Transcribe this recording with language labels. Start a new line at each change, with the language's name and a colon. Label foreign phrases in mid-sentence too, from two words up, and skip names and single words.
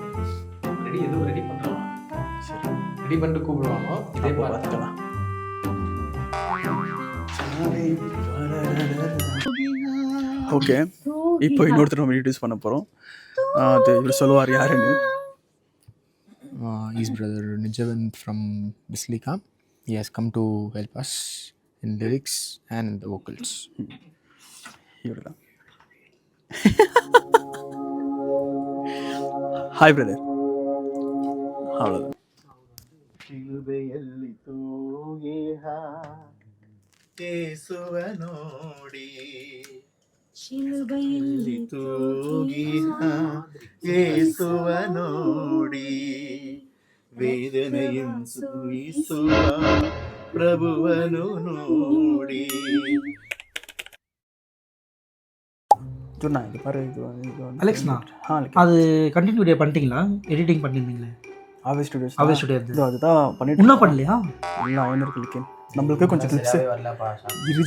Tamil: ரெடி எதுவும் ரெடி பண்ணுறோம். சரி, ரெடி பண்ணிட்டு கூப்பிடுவாங்க. இதே பார்த்துக்கலாம். ஓகே, இப்போ இன்னொருத்தர் நம்ம இன்ட்ரடியூஸ் பண்ண போகிறோம். அது இவர் சொல்லுவார் யாருன்னு.
English: His brother Nijavan from Bislika. He has come to help us in lyrics and in the vocals.
Tamil: இவர் தான்.
English: Hi brother.
Tamil: அவ்வளோதான்.
Kannada: ಶಿಲುಬೆಯಲ್ಲಿ ತೂಗಿದ ಯೇಸುವನೋಡಿ ವೇದನೆಯನ್ನು ಸೂಯಿಸುವ ಪ್ರಭುವನು ನೋಡಿ.
Tamil: சொன்னா இது பாரு, இது அலெக்ஸ்ண்ணா, அலெக்ஸ். அது
English: continue video
Tamil: பண்ணிட்டீங்களா? எடிட்டிங் பண்ணியிருந்தீங்களே ஆவே ஸ்டுடியோஸ். ஆவே ஸ்டுடியோ அதுதான் பண்ணிட்டு இன்னும் பண்ணலையா? இல்லை, அவன் இருக்கு. நம்மளுக்கு கொஞ்சம் கிளிப்ஸ் இருச்சு.